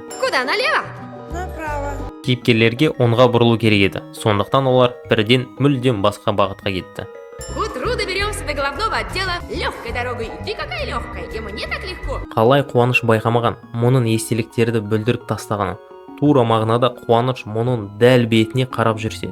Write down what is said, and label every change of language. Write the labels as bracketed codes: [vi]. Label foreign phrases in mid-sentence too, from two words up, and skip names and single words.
[ru] Куда, налево? Направо. [kk] Кейіпкерлерге оңға бұрылу керек еді. Сондықтан олар бірден мүлдем басқа бағытқа кетті. [ru] К утру доберемся до головного отдела легкой дорогой. Ты какая легкая, и мне так легко. [kk] Қалай қуаныш байқамаған, мұның естеліктерді бүлдіріп тастағаны. Тура мағынада қуаныш мұның дәл бетіне қарап жүрсе.